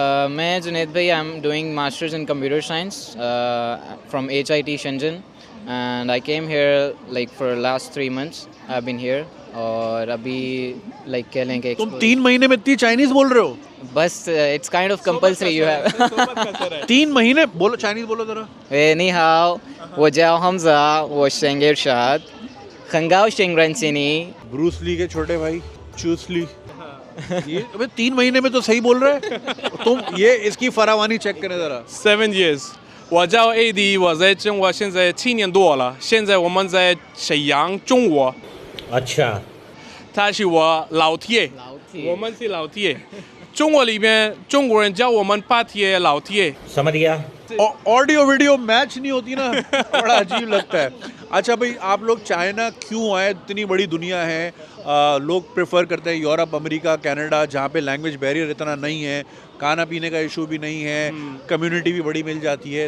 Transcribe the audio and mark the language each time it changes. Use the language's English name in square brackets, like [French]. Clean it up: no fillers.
[English] मैं जुनेद भाई, I am doing masters in computer science from HIT Shenzhen, and I came here like for last 3 months. I've been here, [Hindi] और अभी like कह लें कि तुम 3 महीने में इतनी चाइनीज बोल रहे हो? [English] बस it's kind of compulsory you have. [Hindi] 3 महीने बोलो, चाइनीज बोलो जरा. [Chinese] 你好，我叫 Hamza，我姓 Irshad，很高兴认识你。 [Hindi] ब्रूस ली के छोटे भाई चूस ली. ये अबे 3 महीने में तो सही बोल रहे हैं तुम. ये इसकी फरावानी चेक करें जरा. [English] 7 years. [Chinese] 我叫 AD， 我在中国现在7年多了，现在我们在沈阳中国。 [Hindi] अच्छा [Chinese] 他是我老铁，我们是老铁。中国里边中国人叫我们巴铁老铁。 [Hindi] समझ गया. ऑडियो वीडियो मैच नहीं होती ना, बड़ा अजीब लगता है. अच्छा भाई, आप लोग चाइना क्यों आए? इतनी बड़ी दुनिया है. लोग प्रेफर करते हैं यूरोप, अमेरिका, कनाडा, जहाँ पे लैंग्वेज बैरियर इतना नहीं है, खाना पीने का इशू भी नहीं है, कम्युनिटी भी बड़ी मिल जाती है.